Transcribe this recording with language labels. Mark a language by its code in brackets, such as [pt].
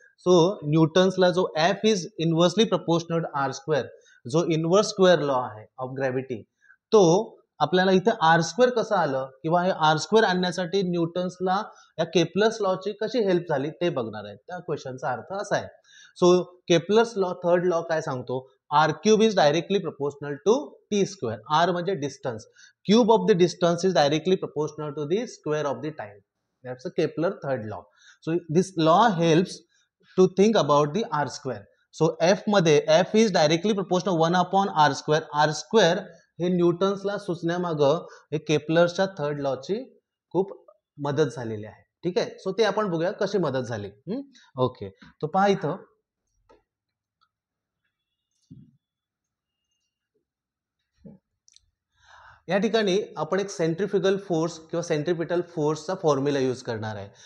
[mr] So न्यूटन्सला जो [en] F is inversely proportional R square, [mr] जो inverse square law आहे of gravity, तो आपल्याला इथे आर स्क्वेअर कसं आलं किंवा हे आर स्क्वेअर आणण्यासाठी न्यूटन्सला या केपलर्स लॉची कशी हेल्प झाली ते बघणार आहे. त्या क्वेश्चनचा अर्थ असा आहे. [en] so Kepler's law third law [mr] काय सांगतो, [en] R cube is directly proportional to T square. [mr] R म्हणजे distance, [en] Cube of the distance is directly proportional to the square of the time. That's a Kepler third law. So this law helps to think about the R square. So F मध्ये F is directly proportional 1 upon R square. [mr] R square हे न्यूटन्सला सुचण्यामागं हे केपलरच्या third लॉची खूप मदत झालेली आहे. ठीक आहे. So ते आपण बघूया कशी मदत झाली. ओके, तो पहा इथं या ठिकाणी आपण एक सेंट्रिफ्युगल फोर्स किंवा सेंट्रिपिटल फोर्सचा फॉर्म्युला यूज करणार आहे.